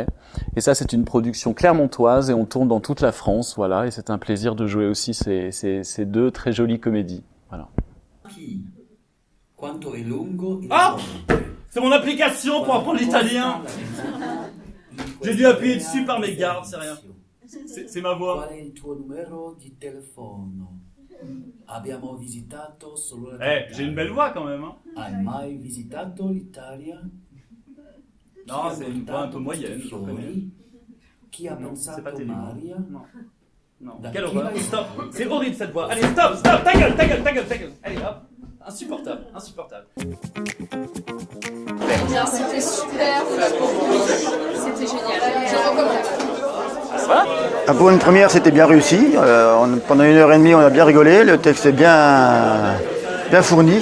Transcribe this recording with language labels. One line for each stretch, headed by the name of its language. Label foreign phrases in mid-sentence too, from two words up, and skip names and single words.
French: Et ça, c'est une production clermontoise et on tourne dans toute la France, voilà. Et c'est un plaisir de jouer aussi ces 2 très jolies comédies, voilà. Ah! C'est mon application pour apprendre l'italien. J'ai dû appuyer dessus par mes gardes, c'est rien. C'est ma voix.
Italian: Qual è il tuo numero di telefono? Abbiamo visitato solo la
French: Eh, j'ai une belle voix quand même, hein.
Italian: Hai mai visitato l'Italia?
French: Non, c'est une voix un peu moyenne, je reconnais.
Italian: Qui a
French: Non, c'est
Italian: pensato
French: pas terrible.
Italian: Maria?
French: Non.
Italian: Da
French: Quelle
Italian: chi
French: horreur.
Italian: l'hai-
French: Stop. C'est horrible cette voix. Allez, stop. Ta gueule. Allez, hop. Insupportable. Bien, c'était super, c'était génial. Je recommande. Pour une première, c'était bien réussi. Pendant 1h30, on a bien rigolé. Le texte est bien fourni.